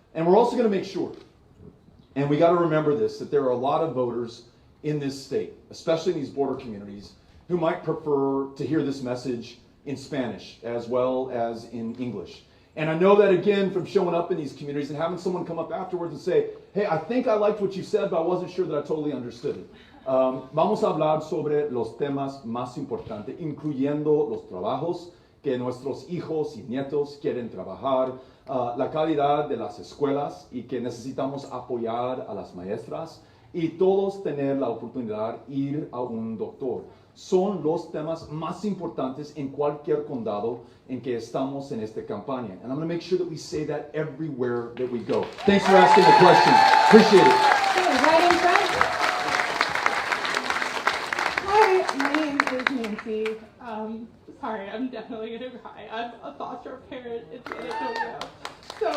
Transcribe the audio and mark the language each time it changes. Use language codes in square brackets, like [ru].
[en] And we're also going to make sure, and we got to remember this, that there are a lot of voters in this state, especially in these border communities, who might prefer to hear this message in Spanish as well as in English. And I know that, again, from showing up in these communities and having someone come up afterwards and say, hey, I think I liked what you said, but I wasn't sure that I totally understood it. [es] Vamos a hablar sobre los temas más importantes, incluyendo los trabajos que nuestros hijos y nietos quieren trabajar, la calidad de las escuelas y que necesitamos apoyar a las maestras y todos tener la oportunidad de ir a un doctor. Son los temas más importantes en cualquier condado en que estamos en esta campaña. [en] And I'm going to make sure that we say that everywhere that we go. Thanks for asking the question. Appreciate it. Okay, right in front. Hi, my name is Nancy. Sorry, I'm definitely going to cry. I'm a foster parent in San Antonio. So